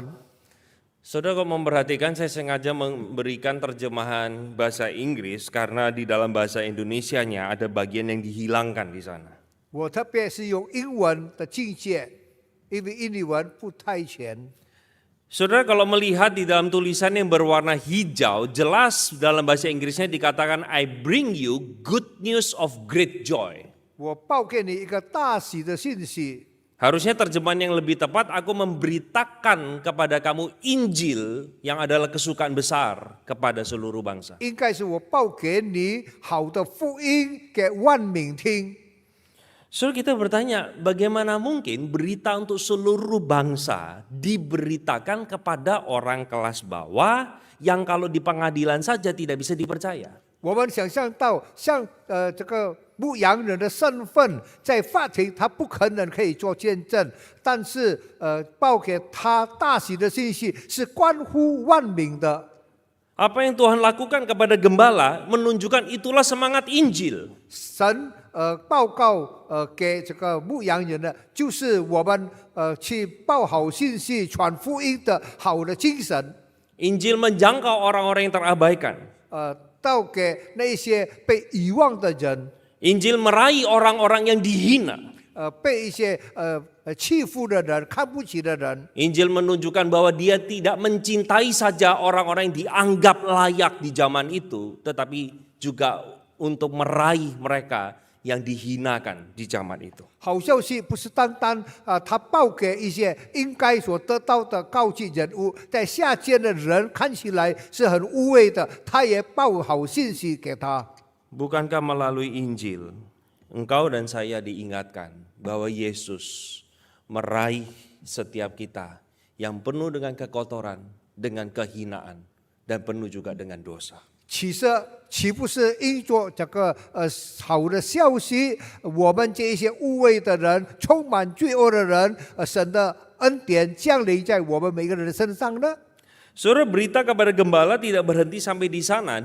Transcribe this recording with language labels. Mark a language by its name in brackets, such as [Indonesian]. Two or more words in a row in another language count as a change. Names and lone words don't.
[Indonesian] Saudara, kalau memperhatikan, saya sengaja memberikan terjemahan bahasa Inggris karena di dalam bahasa Indonesianya ada bagian yang dihilangkan di sana. [Chinese] 我特别是用英文的境界，因为印尼文不太全。 [Indonesian] Saudara, kalau melihat di dalam tulisan yang berwarna hijau, jelas dalam bahasa Inggrisnya dikatakan [English] I bring you good news of great joy. [Chinese] 我报给你一个大喜的信息。 [Indonesian] Harusnya terjemahan yang lebih tepat, aku memberitakan kepada kamu Injil yang adalah kesukaan besar kepada seluruh bangsa. [Chinese] 应该是我报给你好的福音给万民听。 [Indonesian] Saudara, kita bertanya, bagaimana mungkin berita untuk seluruh bangsa diberitakan kepada orang kelas bawah yang kalau di pengadilan saja tidak bisa dipercaya? [Chinese] 我们想象到，像这个牧羊人的身份，在法庭他不可能可以做见证，但是报给他大喜的信息是关乎万民的。 [Indonesian] Apa yang Tuhan lakukan kepada gembala menunjukkan itulah semangat Injil. [Chinese] 神报告给这个牧羊人的，就是我们去报好信息、传福音的好的精神。 [Indonesian] Injil menjangkau orang-orang yang terabaikan. [Chinese] 到给那些被遗忘的人， [Indonesian] Injil meraih orang-orang yang dihina. [Chinese] 被一些欺负的人、看不起的人。 [Indonesian] Injil menunjukkan bahwa dia tidak mencintai saja orang-orang yang dianggap layak di zaman itu, tetapi juga untuk meraih mereka yang dihinakan di zaman itu. [Chinese] 好消息不是单单他报给一些应该所得到的高级人物，在下贱的人看起来是很污秽的，他也报好信息给他。 [Indonesian] Bukankah melalui Injil, engkau dan saya diingatkan bahwa Yesus meraih setiap kita yang penuh dengan kekotoran, dengan kehinaan, dan penuh juga dengan dosa. [Chinese] 岂不是因着这个好的消息，我们这一些污秽的人、充满罪恶的人，神的恩典降临在我们每个人的身上呢？ [Indonesian] Saudara, berita kepada gembala tidak berhenti sampai di sana.